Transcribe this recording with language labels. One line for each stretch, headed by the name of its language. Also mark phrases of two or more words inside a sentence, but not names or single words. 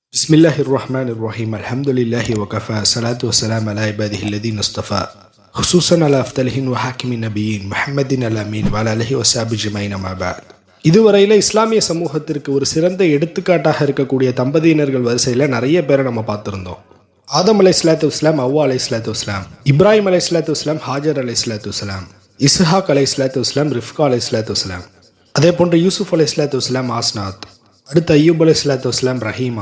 Arabic: بسم الله الرحمن الرحيم. الحمد لله وكفى. صلاة وسلام على عباده الذين اصطفى. خصوصا على أفضلهم وخاتم نبيين محمد الأمين وعلى آله وصحبه أجمعين أما بعد.
Tamil: இதுவரையில் இஸ்லாமிய சமூகத்திற்கு ஒரு சிறந்த எடுத்துக்காட்டாக இருக்கக்கூடிய தம்பதியினர்கள் வரிசையில் நிறைய பேரை நம்ம பார்த்துருந்தோம். ஆதம்
Arabic: عليه الصلاة والسلام,
Tamil: அவ்வா
Arabic: عليه الصلاة والسلام,
Tamil: இப்ராஹிம்
Arabic: عليه الصلاة والسلام,
Tamil: ஹாஜர்
Arabic: عليه الصلاة والسلام,
Tamil: இஸ்ஹாக்
Arabic: عليه الصلاة والسلام,
Tamil: ரிஃப்கா
Arabic: عليه الصلاة والسلام,
Tamil: அதே போன்று யூசுப்
Arabic: عليه الصلاة والسلام,
Tamil: ஆஸ்நாத், அடுத்து அய்யூப்
Arabic: عليه الصلاة والسلام,
Tamil: ரஹீமா.